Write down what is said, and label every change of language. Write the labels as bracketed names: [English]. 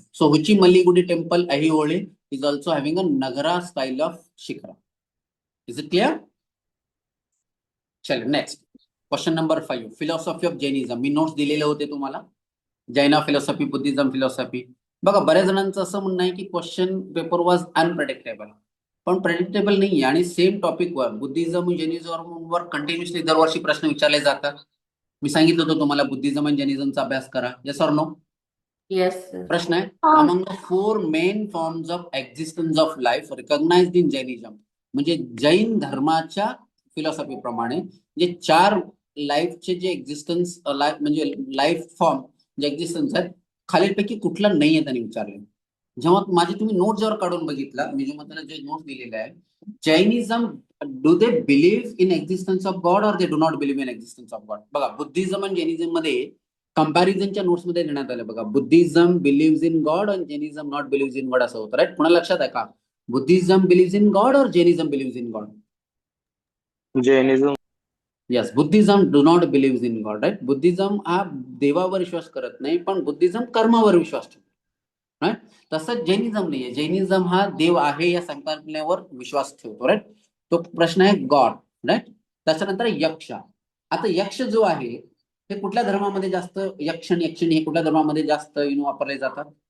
[English] So Huchi Malligudi temple Ahihole is also having a Nagara style of Shikara. Is it clear? [Hindi] चलो [English] Next question number 5. Philosophy of Jainism. [Marathi] मी notes दिलेले होते तुम्हाला, जैना philosophy, Buddhism philosophy. बघा बऱ्याच जणांचं असं म्हणणं आहे की [English] question paper was unpredictable, [Marathi] पण प्रेडिक्टेबल नाही आणि सेम टॉपिकवर बुद्धिझम जैनिझमवर कंटिन्युअसली दरवर्षी प्रश्न विचारले जातात. मी सांगितलं होतं तुम्हाला बुद्धिझम आणि जैनिझमचा अभ्यास करा. [English] Yes or no? Yes, sir. [Marathi] प्रश्न आहे, [English] Among the 4 main forms of existence of life recognised in Jainism. [Marathi] म्हणजे जैन धर्माच्या फिलॉसॉफी प्रमाणे जे 4 लाईफचे जे एक्झिस्टन्स म्हणजे लाईफ फॉर्म जे एक्झिस्टन्स आहेत, खालीलपैकी कुठला नाही आहे त्यांनी विचारले. जेव्हा माझे तुम्ही नोट जर काढून बघितला, मी जेव्हा त्याला जे नोट दिलेले आहे, [English] Jainism do they believe in existence of God or they do not believe in existence of God. [Marathi] बघा बुद्धिझम आणि जैनिझम मध्ये कंपॅरिझनच्या नोट्स मध्ये देण्यात आलं. बघा बुद्धिझम बिलीव्ह इन गॉड आणि Jainism not believe in God असं होतं, राईट? पुन्हा लक्षात आहे का? [English] Buddhism believe in God और Jainism believe in God? Jainism. Yes, Buddhism do not believe in God, right? [Marathi] Buddhism हा देवावर विश्वास करत नाही, पण बुद्धिझम कर्मावर विश्वास ठेवतो, राईट? तसंच जैनिझम नाहीये. जैनिझम हा देव आहे या संकल्पनेवर विश्वास ठेवतो, राईट? तो प्रश्न आहे गॉड, राईट? त्याच्यानंतर यक्ष. आता यक्ष जो आहे हे कुठल्या धर्मामध्ये जास्त, यक्ष आणि यक्षिणी हे कुठल्या धर्मामध्ये जास्त वापरले जातात?